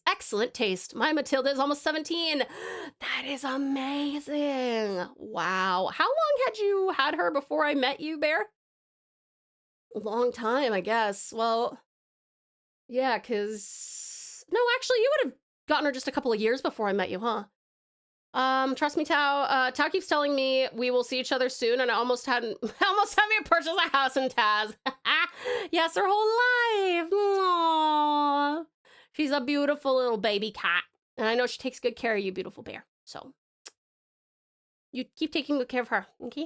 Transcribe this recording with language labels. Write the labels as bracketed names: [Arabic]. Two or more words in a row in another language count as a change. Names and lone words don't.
[English] Excellent taste. My Matilda is almost 17. That is amazing. Wow. How long had you had her before I met you, Bear? A long time, I guess. Well, yeah, because... No, actually, you would have gotten her just a couple of years before I met you, huh? Trust me, Tau. Tau keeps telling me we will see each other soon, and I almost had me purchase a house in Taz. Yes, her whole life. Aww. She's a beautiful little baby cat, and I know she takes good care of you, beautiful bear. So you keep taking good care of her, okay?